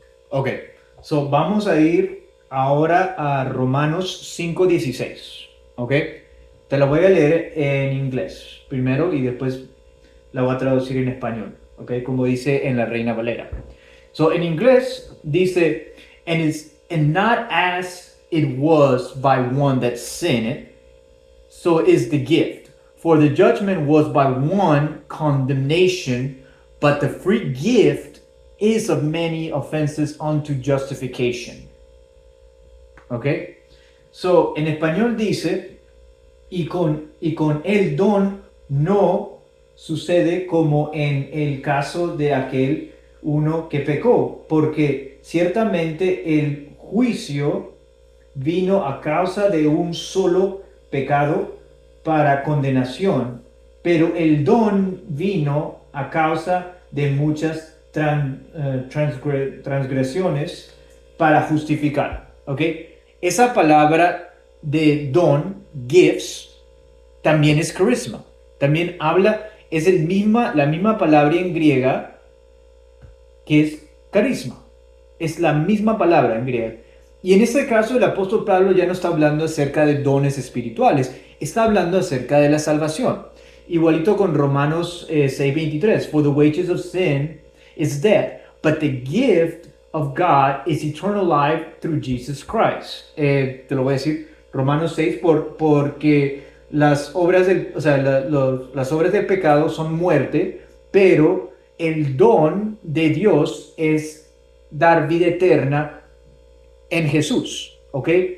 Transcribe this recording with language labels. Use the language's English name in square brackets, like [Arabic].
[Spanish] Ok, so vamos a ir ahora a Romanos 5:16, ¿ok? Te lo voy a leer en inglés primero y después la voy a traducir en español, ¿ok? Como dice en la Reina Valera. So, en inglés dice, [English] and not as it was by one that sinned, so is the gift. For the judgment was by one condemnation, but the free gift is of many offenses unto justification. [Spanish] ¿Ok? So, en español dice, y con el don no sucede como en el caso de aquel uno que pecó, porque ciertamente el juicio vino a causa de un solo pecado para condenación, pero el don vino a causa de muchas transgresiones para justificar. ¿Ok? Esa palabra de don, gifts, también es carisma. También es la misma palabra en griega que es carisma. Es la misma palabra en griega. Y en este caso el apóstol Pablo ya no está hablando acerca de dones espirituales, está hablando acerca de la salvación. Igualito con Romanos 6:23. [English] For the wages of sin is death, but the gift of God is eternal life through Jesus Christ. [Spanish] Te lo voy a decir, Romanos 6, porque las obras las obras del pecado son muerte, pero el don de Dios es dar vida eterna en Jesús, ¿ok?